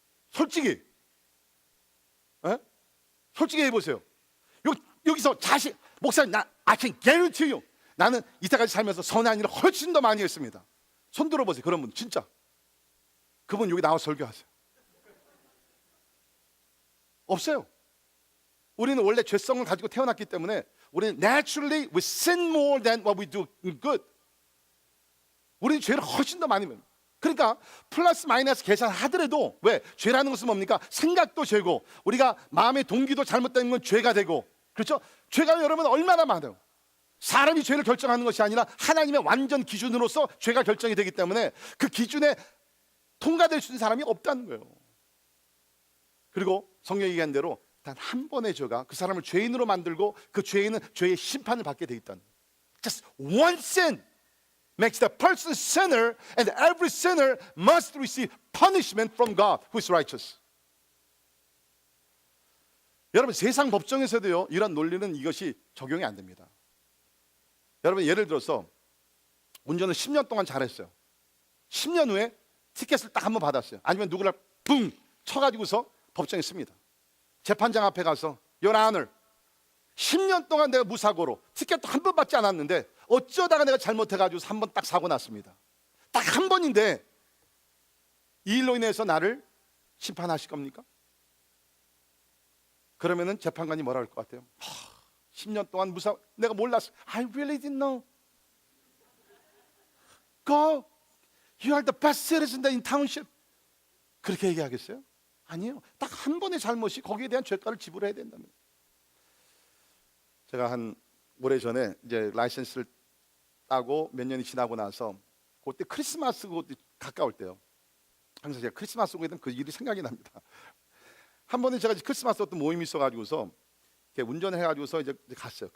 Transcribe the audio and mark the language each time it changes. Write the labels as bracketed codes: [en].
[ko] 솔직히 솔직히 해보세요. 여기서 목사님, [en] I can guarantee you, [ko] 나는 이때까지 살면서 선한 일을 훨씬 더 많이 했습니다. 손 들어보세요. 그런 분 진짜. 그분 여기 나와 설교하세요. 없어요. 우리는 원래 죄성을 가지고 태어났기 때문에 우리는 [en] naturally we sin more than what we do good. [ko] 우리는 죄를 훨씬 더 많이 해요. 그러니까 플러스 마이너스 계산하더라도, 왜? 죄라는 것은 뭡니까? 생각도 죄고 우리가 마음의 동기도 잘못된 건 죄가 되고, 그렇죠? 죄가 여러분 얼마나 많아요. 사람이 죄를 결정하는 것이 아니라 하나님의 완전 기준으로서 죄가 결정이 되기 때문에 그 기준에 통과될 수 있는 사람이 없다는 거예요. 그리고 성경이 얘기한 대로 단 한 번의 죄가 그 사람을 죄인으로 만들고 그 죄인은 죄의 심판을 받게 돼 있다는 거예요. [en] Just one sin makes the person sinner, and every sinner must receive punishment from God who is righteous. [ko] 여러분 세상 법정에서도요 이런 논리는 이것이 적용이 안 됩니다. 여러분 예를 들어서 운전을 10년 동안 잘했어요. 10년 후에 티켓을 딱 한 번 받았어요. 아니면 누구를 붕 쳐가지고서 법정에 씁니다. 재판장 앞에 가서 [en] Your Honor, [ko] 10년 동안 내가 무사고로 티켓도 한 번 받지 않았는데 어쩌다가 내가 잘못해가지고 한 번 딱 사고 났습니다. 딱 한 번인데 이 일로 인해서 나를 심판하실 겁니까? 그러면은 재판관이 뭐라 할 것 같아요? 10년 동안 내가 몰랐어. [en] I really didn't know. Go. You are the best citizen in township. [ko] 그렇게 얘기하겠어요? 아니에요. 딱 한 번의 잘못이 거기에 대한 죄가를 지불해야 된다면. 제가 한 오래전에 이제 라이센스를 따고 몇 년이 지나고 나서 그때 크리스마스 그때 가까울 때요. 항상 제가 크리스마스 오게 되면 그 일이 생각이 납니다. 한 번은 제가 크리스마스 어떤 모임이 있어가지고서 이렇게 운전해가지고서 이제 갔어요.